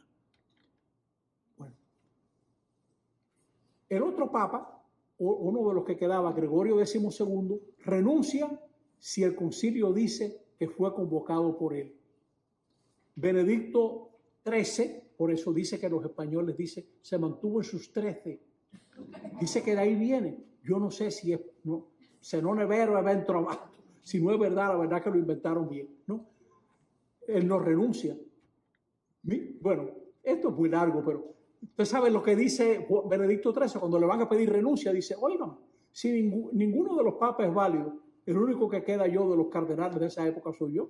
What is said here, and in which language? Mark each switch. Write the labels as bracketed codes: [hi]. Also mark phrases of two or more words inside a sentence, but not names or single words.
[es] Bueno, el otro papa, uno de los que quedaba, Gregorio XII, renuncia si el concilio dice que fue convocado por él. Benedicto XIII, por eso dice que los españoles dicen, se mantuvo en sus 13. Dice que de ahí viene. Yo no sé si es, no, [it] se non è vero, è ben trovato. [es] Si no es verdad, la verdad que lo inventaron bien, ¿no? Él no renuncia. Bueno, esto es muy largo, pero usted sabe lo que dice Benedicto XIII cuando le van a pedir renuncia. Dice, oigan, si ninguno de los papas es válido, el único que queda yo de los cardenales de esa época soy yo.